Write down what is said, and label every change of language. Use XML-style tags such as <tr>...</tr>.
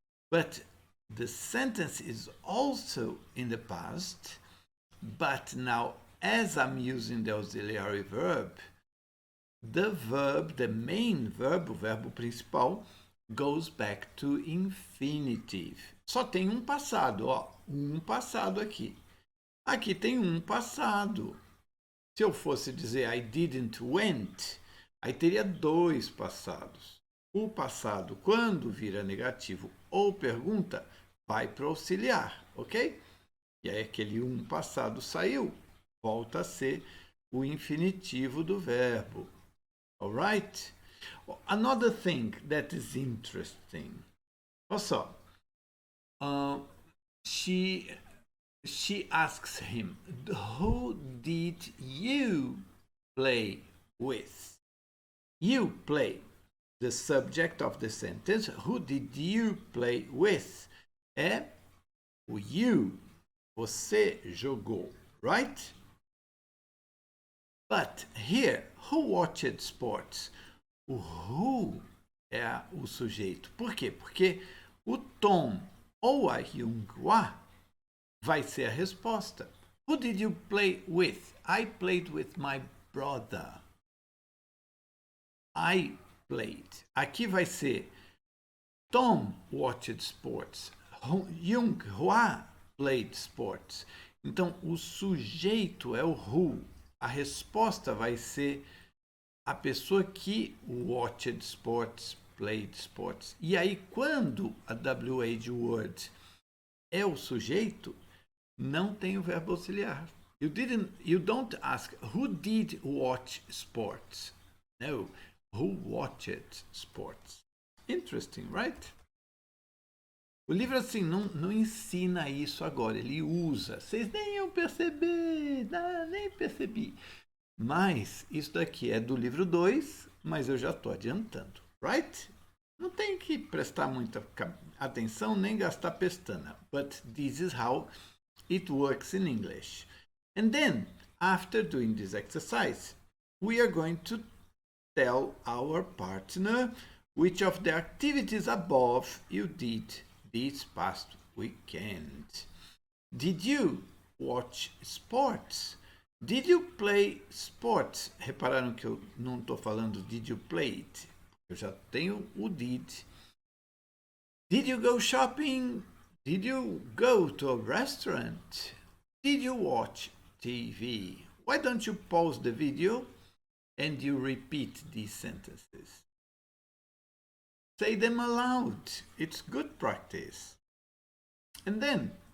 <en>But the sentence is also in the past. But now, as I'm using the auxiliary verb, the verb, the main verb,</en> <pt>o verbo principal,</pt> <en>goes back to infinitive.</en> <pt>Só tem um passado, ó, um passado aqui. Aqui tem um passado. Se eu fosse dizer</pt> <en>I didn't went,</en> <pt>aí teria dois passados. O passado, quando vira negativo ou pergunta, vai para o auxiliar, ok? E aí aquele um passado saiu, volta a ser o infinitivo do verbo.</pt> <en>Alright? Another thing that is interesting.</en> <pt>Olha só.</pt> <en>She asks him, who did you play with? You play. The subject of the sentence, who did you play with?</en> <pt>É o you. Você jogou,</pt> <en>right? But here, who watched sports?</en> <pt>O who é o sujeito. Por quê? Porque o Tom ou a Junghua vai ser a resposta.</pt> <en>Who did you play with? I played with my brother. I played.</en> <pt>Aqui vai ser</pt> <en>Tom watched sports. Junghua played sports.</en> <pt>Então, o sujeito é o who. A resposta vai ser a pessoa que</pt> <en>watched sports, played sports.</en> <pt>E aí, quando a WH word é o sujeito, não tem o verbo auxiliar.</pt> <en>You don't ask who did watch sports. No, who watched sports. Interesting, right?</en> <pt>O livro assim não ensina isso agora, ele usa. Vocês nem iam perceber, nem percebi. Mas isso daqui é do livro 2, mas eu já estou adiantando,</pt> <en>right?</en> <pt>Não tem que prestar muita atenção nem gastar pestana.</pt> <en>But this is how it works in English. And then, after doing this exercise, we are going to tell our partner which of the activities above you did this past weekend. Did you watch sports? Did you play sports?</en> <pt>Repararam que eu não estou falando</pt> <en>did you play it?</en> <pt>Eu já tenho o did.</pt> <en>Did you go shopping? Did you go to a restaurant? Did you watch TV? Why don't you pause the video and you repeat these sentences? Say them aloud. It's good practice. And then,</en>